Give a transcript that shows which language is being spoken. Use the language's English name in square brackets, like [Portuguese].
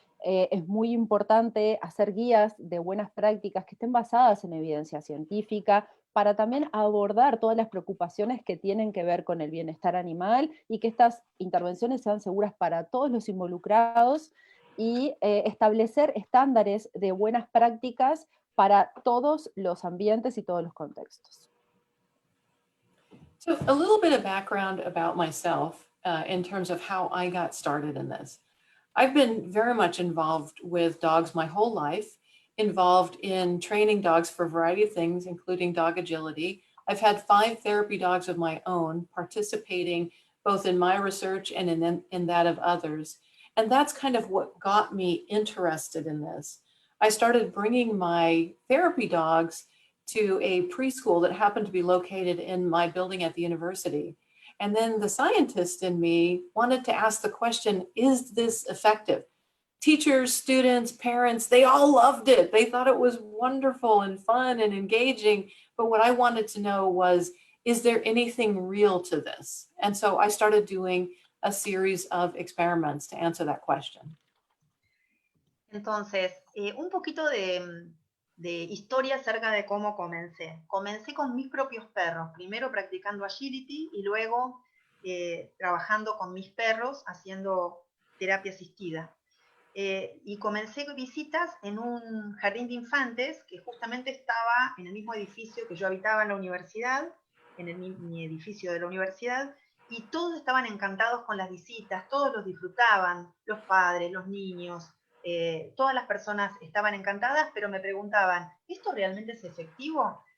[Spanish] Es muy importante hacer guías de buenas prácticas que estén basadas en evidencia científica, para también abordar todas las preocupaciones que tienen que ver con el bienestar animal y que estas intervenciones sean seguras para todos los involucrados y establecer estándares de buenas prácticas para todos los ambientes y todos los contextos. [English] So a little bit of background about myself in terms of how I got started in this. I've been very much involved with dogs my whole life, involved in training dogs for a variety of things, including dog agility. I've had 5 therapy dogs of my own, participating both in my research and in that of others. And that's kind of what got me interested in this. I started bringing my therapy dogs to a preschool that happened to be located in my building at the university. And then the scientist in me wanted to ask the question, is this effective? Teachers, students, parents, they all loved it. They thought it was wonderful and fun and engaging. But what I wanted to know was, is there anything real to this? And so I started doing a series of experiments to answer that question. [Spanish] Entonces, un poquito de historia acerca de cómo comencé. Comencé con mis propios perros, primero practicando agility y luego trabajando con mis perros haciendo terapia asistida. Y comencé visitas en un jardín de infantes que justamente estaba en el mismo edificio que yo habitaba en la universidad, en mi edificio de la universidad, y todos estaban encantados con las visitas, todos los disfrutaban, los padres, los niños, todas las personas estaban encantadas, pero me preguntaban, ¿esto realmente es efectivo?